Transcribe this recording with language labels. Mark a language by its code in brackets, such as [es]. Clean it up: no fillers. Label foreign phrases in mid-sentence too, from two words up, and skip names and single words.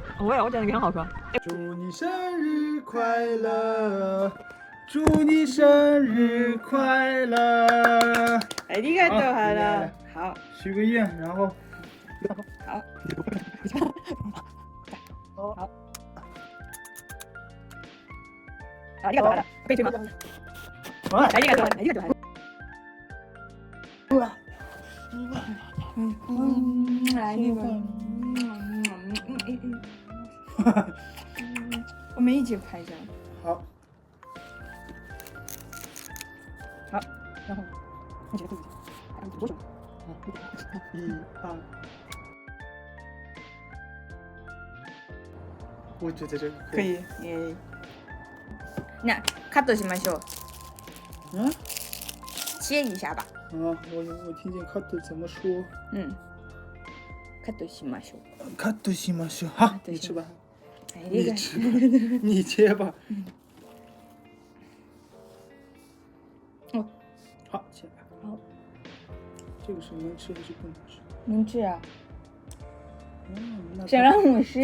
[zh] 我觉得很好喝。祝你生日快乐，祝你生日快乐。哎，你看都好了。好，许个愿，然后好。好。 [ja] ありがとう。ペイトゥー。ありがとう。うわ。 [zh] 我们一起拍照。好。好，然后你觉得对不对？多久？1、2。我觉得这个可以。那 [ja] カットしましょう。嗯？ [zh] 切一下吧。啊，我听见カット怎么说？ [ja] カットしましょう。カットしましょう。 [zh] 好，你吃吧。你吃吧，你切吧。哦，好，切吧。好。这个是能吃还是不能吃？能吃啊。那想让我吃？